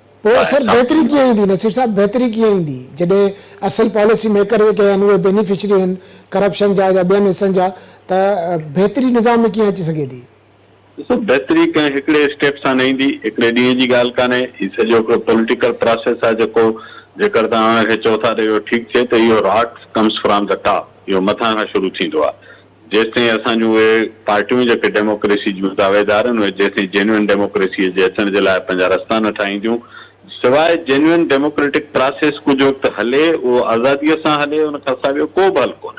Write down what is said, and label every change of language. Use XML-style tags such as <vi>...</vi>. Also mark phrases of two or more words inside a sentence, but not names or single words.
<sd>पोइ सर बहितरी कीअं ईंदी नसीर साहब, बहितरी कीअं ईंदी जॾहिं असल</sd> <en>policy maker</en> <sd>जेके आहिनि उहे बेनिफिशरी आहिनि करप्शन जा या ॿियनि हिसनि जा, त बहितरी निज़ाम में कीअं अची सघे थी? ॾिसो बहितरी कंहिं हिकिड़े स्टेप सां न ईंदी, हिकिड़े ॾींहं जी ॻाल्हि कान्हे, हीउ सॼो हिकिड़ो</sd> <en>political process</en> <sd>आहे जेको जेकर तव्हां हुनखे चओ था त इहो ठीकु थिए त इहो</sd> <en>rot comes from the top,</en> <sd>इहो मथां खां शुरू थींदो आहे। जेसि ताईं असांजूं उहे पार्टियूं जेके डेमोक्रेसी जूं दावेदार आहिनि उहे जेसि ताईं</sd> <en>genuine democracy</en> <sd>जे अचण जे लाइ पंहिंजा रस्ता न ठाहींदियूं, सवाइ</sd> <en>genuine democratic process</en> <sd>कुझु वक़्तु हले, उहो आज़ादीअ सां हले, उन खां सवाइ को बि हल कोन्हे।</sd>